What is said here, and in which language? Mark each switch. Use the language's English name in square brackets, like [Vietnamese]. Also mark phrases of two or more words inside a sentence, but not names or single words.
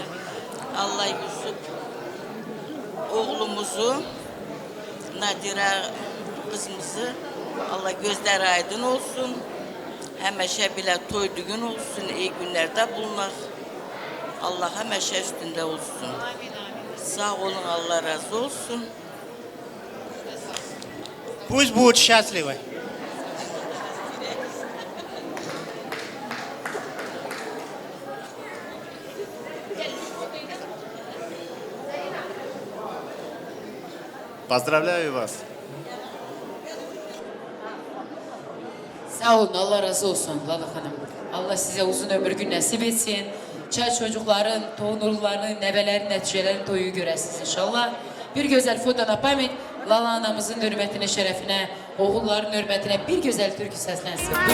[Azerbaijani] Allah Yusuf oğlumuzu, Nadire kızımızı, Allah gözleri aydın olsun. Hemeşe bile toy düğün olsun, iyi günlerde bulunak. Allah hemeşe üstünde olsun. Sağ olun, Allah razı olsun. [Russian] Пусть будут счастливы. Поздравляю вас. [Azerbaijani] Sağ olun, Allah razı olsun Lala Hanım. Allah size uzun ömür gün nasip etsin. Çocukların, torunlarının, nebelerin, neticelerin toyu göresiniz inşallah. Bir güzel fotoğraf payment, Lala anamızın hürmetine, şerefine, oğulların hürmetine bir güzel türkü seslensin.